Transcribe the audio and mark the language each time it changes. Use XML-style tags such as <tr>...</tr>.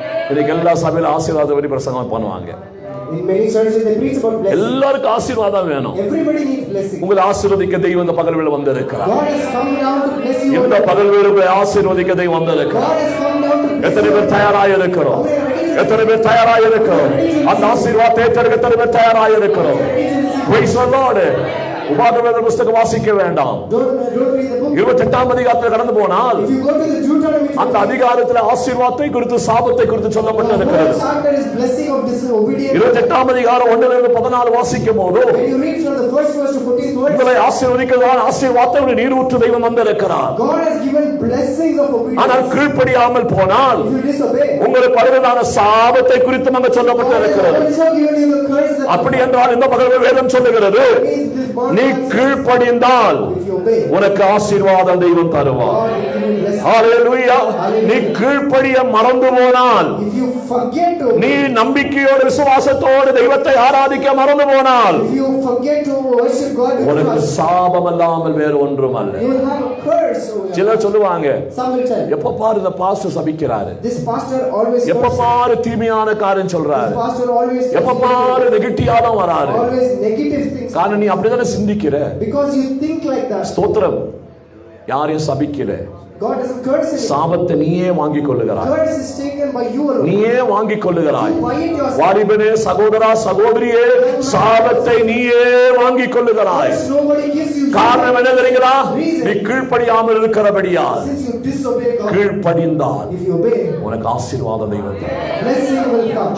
<ta>இன்னைக்கு எல்லா சபையில ஆசீர்வாதம் பற்றி பிரசங்கம் பண்ணுவாங்க.</ta> <en>In many churches, they preach about blessing.</en> <ta>எல்லாருக்கும் ஆசீர்வாதம் வேணும்.</ta> <en>Everybody needs blessing.</en> <ta>உங்களை ஆசீர்வதிக்க தெய்வம் இந்த பகல்வேளை வந்திருக்கிறார்.</ta> <en>God has come down to bless you.</en> <ta>இந்த பகல்வேளை உங்களை ஆசீர்வதிக்க தெய்வம் வந்திருக்கிறார்.</ta> <en>God has come down to bless</en> <ta>எத்தனை</ta> <en>you.</en> <ta>பேர் தயாராக இருக்கிறோம்? எத்தனை பேர் தயாராக இருக்கிறோம்? அந்த ஆசீர்வாதத்தை ஏற்றெடுக்க எத்தனை பேர் தயாராக இருக்கிறோம்?</ta> <en>Praise the Lord.</en> <ta>உபாகம புத்தகம் வாசிக்க வேண்டாம்.</ta> <en>Don't read the book.</en> <ta>28ஆம் அதிகாரத்தில் கடந்து போனால்</ta> <en>If you go to the Deuteronomy,</en> <ta>அந்த அதிகாரத்தில் ஆசீர்வாதத்தை குறித்து சாபத்தை குறித்து சொல்லப்பட்டிருக்கிறது.</ta> <en>the chapter is blessing of disobedience.</en> <ta>28ஆம் அதிகாரம் 1லிருந்து 14 வாசிக்கும் போது</ta> <en>When you read from the first verse to 14th verse,</en> <ta>உங்களை ஆசீர்வதிக்கிறதான ஆசீர்வாதத்தை நீரூற்று தெய்வம் வந்திருக்கிறார்.</ta> <en>God has given blessings of</en> <ta>ஆனால்</ta> <en>obedience.</en> <ta>கீழ்ப்படியாமல் போனால்</ta> <en>If you disobey,</en> <ta>உங்களுக்கு வருவதான சாபத்தை குறித்து அங்க</ta> <en>God has</en> <ta>சொல்லப்பட்டிருக்கிறது.</ta> <en>also given you the curse that</en> <ta>அப்படி என்றால் இந்த பகல் வேதம் சொல்லுகிறது,</ta> <en>means this bond.</en> <ta>நீ கீழ்ப்படிந்தால்</ta> <en>If you obey,</en> <ta>உனக்கு ஆசீர்வாதம் தெய்வம் தருவார்.</ta> <en>God will give you blessing.</en> <ta>ஹalleluya. நீ கீழ்ப்படிய மறந்து போனால்,</ta> <en>If you forget to</en> <ta>நீ</ta> <en>obey,</en> <ta>நம்பிக்கையோடு விசுவாசத்தோடு தெய்வத்தை ஆராதிக்க மறந்து போனால்</ta> <en>if you forget to worship God with</en> <ta>உனக்கு</ta> <en>trust,</en> <ta>சாபம் அல்லாமல் வேறு ஒன்றும் அல்ல.</ta> <en>you will have a curse over your</en> <ta>சிலர் சொல்லுவாங்க,</ta> <en>Some will tell,</en> <ta>எப்ப பாரு இந்த பாஸ்டர் சபிக்கிறாரு,</ta> <en>this pastor always</en> <ta>எப்ப</ta> <en>curses.</en> <ta>பாரு தீமையான காரியம்</ta> <en>This</en> <ta>சொல்றாரு,</ta> <en>pastor always</en> <ta>எப்ப பாரு நெகட்டிவா தான் வராரு.</ta> <en>always negative things.</en> <ta>காரணம் நீ அப்படிதானே சிந்திக்கிற.</ta> <en>Because you think like that.</en> <ta>ஸ்தோத்திரம். யாரையும் சபிக்கல,</ta> <en>God doesn't curse you.</en> <ta>சாபத்தை நீயே வாங்கிக் கொள்ளுகிறாய்.</ta> <en>Curse is taken by you alone.</en> <ta>நீயே வாங்கிக் கொள்ளுகிறாய்.</ta> <en>You buy it yourself.</en> <ta>வாலிபனே, சகோதரா, சகோதரியே, சாபத்தை நீயே வாங்கிக் கொள்ளுகிறாய்.</ta> <en>Curse nobody gives you.</en> <ta>காரணம் என்ன தெரியுங்களா? நீ கீழ்ப்படியாமல் இருக்கிறபடியா.</ta> <en>Since you disobey God,</en> <ta>கீழ்ப்படிந்தால்</ta> <en>if you obey,</en> <ta>உனக்கு ஆசீர்வாதம் தெய்வம் தரும்.</ta> <en>blessing will come.</en>